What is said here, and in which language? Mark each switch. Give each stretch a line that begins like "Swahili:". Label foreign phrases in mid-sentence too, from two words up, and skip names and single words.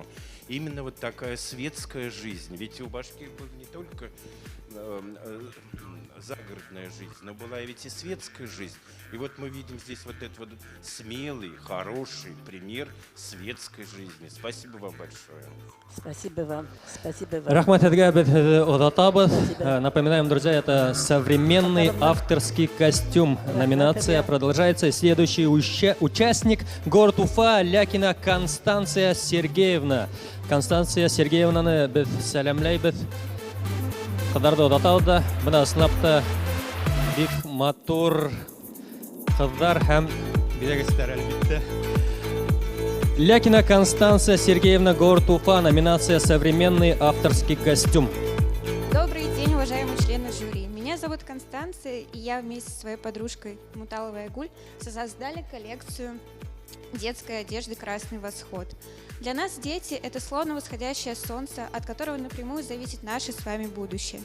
Russian: Именно вот такая светская жизнь. Ведь у башкир была не только загородная жизнь, но была ведь и светская жизнь. И вот мы видим здесь вот этот вот смелый, хороший пример светской жизни. Спасибо вам большое. Спасибо вам. Спасибо вам.
Bashkir: Рахмат һеҙгә, беҙ һеҙҙе оҙатабыҙ.
Russian: Напоминаем, друзья, это современный авторский костюм. Номинация продолжается. Следующий участник — город Уфа, Лякина Констанция Сергеевна.
Bashkir: Констанция Сергеевнаны беҙ сәләмләйбеҙ. Ҡыҙҙарҙы оҙатабыҙ. Бына ысынлап та бик матур ҡыҙҙар һәм биҙәгестәр, әлбиттә.
Russian: Лякина Констанция Сергеевна, город Уфа, номинация «Современный авторский костюм». Добрый день, уважаемые члены жюри. Меня зовут Констанция, и я вместе со своей подружкой Муталовой Айгуль создали коллекцию детской одежды «Красный восход». Для нас дети – это словно восходящее солнце, от которого напрямую зависит наше с вами будущее.